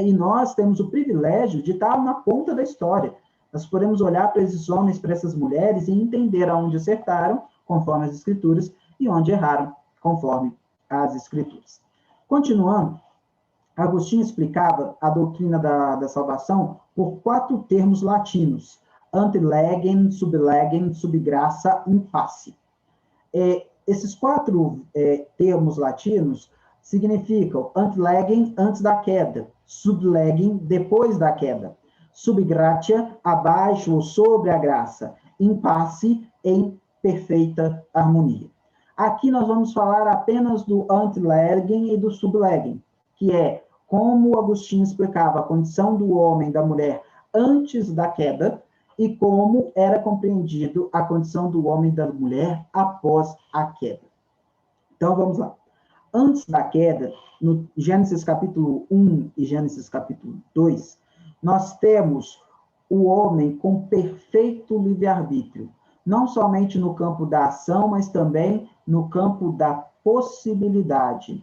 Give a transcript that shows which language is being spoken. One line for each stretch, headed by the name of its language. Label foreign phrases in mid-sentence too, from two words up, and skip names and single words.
Portuguese: E nós temos o privilégio de estar na ponta da história. Nós podemos olhar para esses homens, para essas mulheres, e entender aonde acertaram, conforme as Escrituras, e onde erraram, conforme as Escrituras. Continuando, Agostinho explicava a doutrina da salvação por 4 termos latinos:
Latin: ante legem, sub legem, sub graça, in pace.
Portuguese: Esses 4 termos latinos significam
Latin: ante legem,
Portuguese: antes da queda,
Latin: sub legem,
Portuguese: depois da queda,
Latin: sub gratia,
Portuguese: abaixo ou sobre a graça,
Latin: in pace,
Portuguese: em perfeita harmonia. Aqui nós vamos falar apenas do
Latin: ante legem
Portuguese: e do
Latin: sub legem,
Portuguese: que é como Agostinho explicava a condição do homem e da mulher antes da queda e como era compreendido a condição do homem e da mulher após a queda. Então, vamos lá. Antes da queda, no Gênesis capítulo 1 e Gênesis capítulo 2, nós temos o homem com perfeito livre-arbítrio, não somente no campo da ação, mas também no campo da possibilidade.